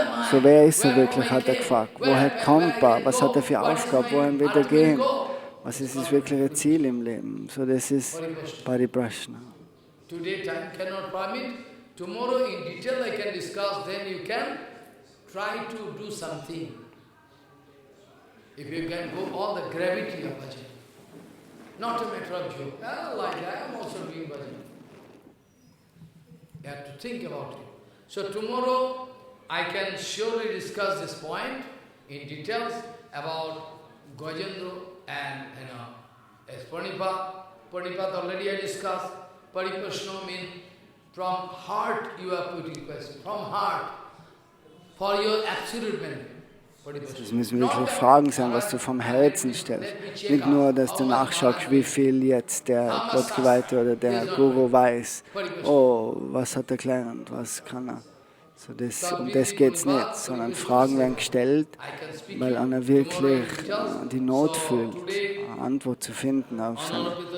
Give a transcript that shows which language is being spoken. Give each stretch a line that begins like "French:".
German: So, wer ist er wirklich, hat er gefragt. Woher kommt er? Was hat er für Aufgabe? Wohin wird er gehen? Was ist das wirkliche Ziel im Leben? So, das ist Pariprashna.
English: Today time cannot permit. Tomorrow in detail I can discuss, then you can try to do something. If you can go all the gravity of bhajan. Not a matter of joke. Like I am also doing bhajan. You have to think about it. So tomorrow I can surely discuss this point in details about Gajendra and as Pranipad already I discussed. Pariprashna means from heart you are putting question. From heart. For your absolute benefit.
German: Das müssen wirklich Fragen sein, was du vom Herzen stellst. Nicht nur, dass du nachschaust, wie viel jetzt der Gottgeweihte oder der Guru weiß. Oh, was hat er gelernt, was kann er. So um das geht es nicht, sondern Fragen werden gestellt, weil einer wirklich die Not fühlt, eine Antwort zu finden auf seine.